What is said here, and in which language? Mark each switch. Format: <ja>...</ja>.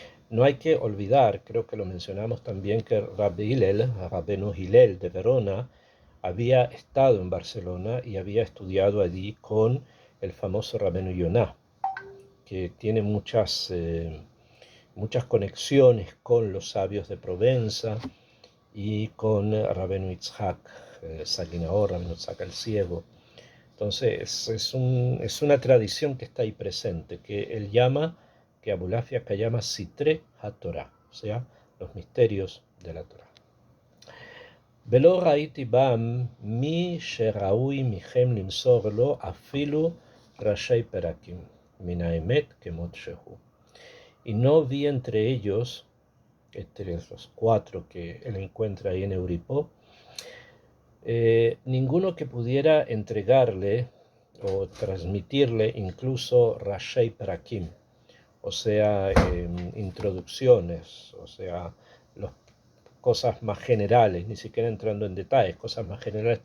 <es>No hay que olvidar, creo que lo mencionamos también, que Rabbenu Hillel de Verona, había estado en Barcelona y había estudiado allí con el famoso Rabbenu Yonah, que tiene muchas conexiones con los sabios de Provenza y con Rabbenu Yitzhak Saginaor, Rabbenu Yitzhak el Ciego. Entonces es una tradición que está ahí presente, que él llama, que Abulafia acá llama Sitre HaTorah, o sea, los misterios de la Torah.</es> <he>ולא ראיתי בם מי שראוי מכם למסור לו אפילו ראשי פרקים, מן האמת כמות שהוא.</he> <es>Y no vi entre ellos, entre los 4 que él encuentra ahí en Euripo, ninguno que pudiera entregarle o transmitirle incluso Rashei Prakim, o sea, introducciones, o sea, cosas más generales, ni siquiera entrando en detalles, cosas más generales.</es>